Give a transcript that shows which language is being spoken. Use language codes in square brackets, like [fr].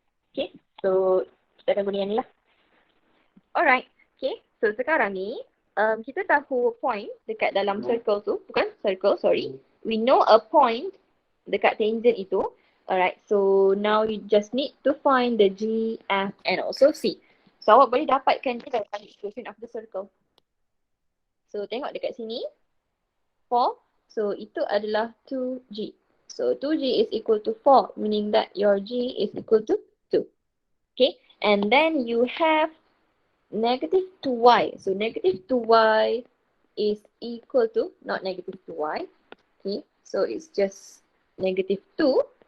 [ms] Okay, so kita akan guna yang ni lah. Alright, okay, so sekarang ni kita tahu point dekat dalam circle tu, [en] bukan circle, sorry. We know a point [ms] dekat [en] tangent itu. Alright, so now you just need to find the G, F and also C. [ms] So awak boleh dapatkan dia dalam [en] equation of the circle. [ms] So tengok dekat sini, 4, so itu adalah 2G. [en] So 2G is equal to 4, meaning that your G is equal to 2. Okay, and then you have negative 2y. So negative 2y is equal to, not negative 2y. Okay, so it's just negative 2.